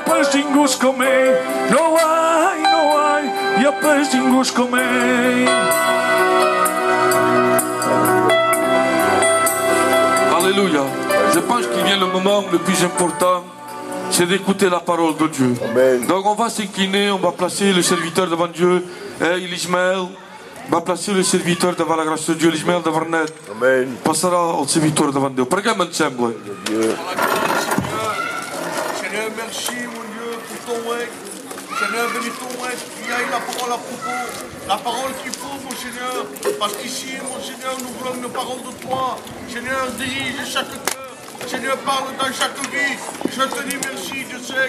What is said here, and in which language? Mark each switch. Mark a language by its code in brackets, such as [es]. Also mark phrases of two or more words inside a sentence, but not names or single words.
[ca] pas ningú com ell, [es] no hay, [ca] hi ha pas ningú com ell. [fr] Alléluia. Je pense qu'il vient le moment le plus important, c'est d'écouter la parole de Dieu. Amen. Donc on va s'incliner, on va placer le serviteur devant Dieu, Ismaël va placer le serviteur devant la grâce de Dieu, l'Ismaël de Vernet. Amen. [ca] Passera el servitor davant Déu. Preguem, em sembla. [fr] Seigneur, merci mon Dieu pour ton règne. Seigneur, bénis ton règne, qu'il y ait la parole à propos, la parole qu'il faut, mon Seigneur. Parce qu'ici, mon Seigneur, nous voulons une parole de toi. Seigneur, dirige chaque cœur. Seigneur, parle dans chaque vie. Je te dis merci, Dieu sait.